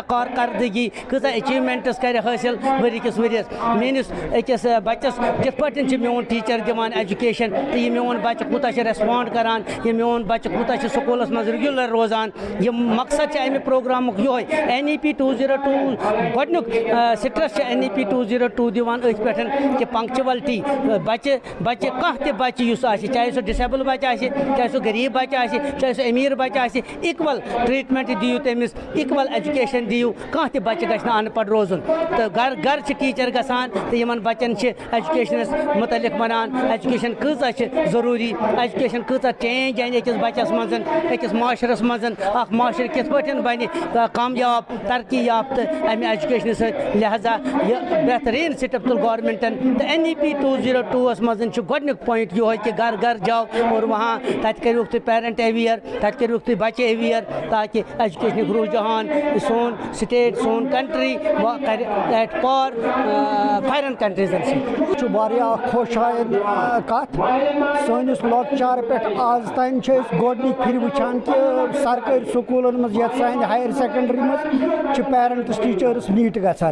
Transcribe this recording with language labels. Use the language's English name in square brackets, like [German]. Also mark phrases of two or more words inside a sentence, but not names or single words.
[Kashmiri] کارکردگی کۭژاہ ایچیٖومینٹٕس کرِ حٲصِل ؤری کِس ؤرِیَس میٲنِس أکِس بچس کِتھ پٲٹھۍ چھُ میون ٹیٖچر دِوان ایجوکیشن تہٕ یہِ میون بچہِ کوٗتاہ چھُ ریسپونڈ کران یہِ میون بچہِ کوٗتاہ چھُ سکوٗلس منٛز ریگیولر روزان یہِ مقصد چھُ امہِ پروگرامُک یِہوے NEP 202 گۄڈنیُک سٹرس چھُ NEP 202 دِوان أتھۍ پٮ۪ٹھ کہِ پنکچوَلٹی بچہِ کانٛہہ تہِ بچہِ یُس آسہِ چاہے سُہ ڈِسیبل بچہِ آسہِ چاہے سُہ غریٖب بچہِ آسہِ چاہے سُہ أمیٖر بچہِ آسہِ اِکول ٹریٹمنٹ دیو تمس [English] equal education [Kashmiri] دیو کانٛہہ تہِ بچہ گژھِ نہٕ ان پڑھ روزُن تہٕ گھر گھر چھِ ٹیٖچر گژھان تہٕ یِمن بچن چھِ ایجوکیشنس متعلق ونان ایجوکیشن کۭژاہ چھِ ضروٗری ایجوکیشن کۭژاہ چینج انہِ أکِس بچس منٛز أکِس معاشرس منٛز اکھ معاشرٕ کِتھ پٲٹھۍ بنہِ کامیاب ترقی یافتہٕ امہِ ایجوکیشنہٕ سۭتۍ لہذا یہِ بہتریٖن سٹیپ تُل گورمنٹن تہٕ NEP 202 منٛز چھُ گۄڈنیُک پویِنٹ یِہوے کہ گھر گھر [Urdu] جاؤ اور وہاں [Kashmiri] تتہِ کٔرۍوُکھ تُہۍ [English] parent aware [Kashmiri] تتہِ کٔرۍوُکھ تُہۍ بچہِ اویئر تاکہ ایجوکیشنُک رجحان سون سٹیٹ سون کنٹری کرِ [English] at par foreign [Kashmiri] کنٹریزن سۭتۍ واریاہ خۄشحال کتھ سٲنِس لۄکچار پٮ۪ٹھ آز تام چھِ أسۍ گۄڈنِکۍ پھِرِ وٕچھان کہِ سرکٲرۍ سکوٗلن منٛز یتھ سانہِ [English] higher secondary [Kashmiri] منٛز چھِ [English] parents teachers meet [Kashmiri] گژھان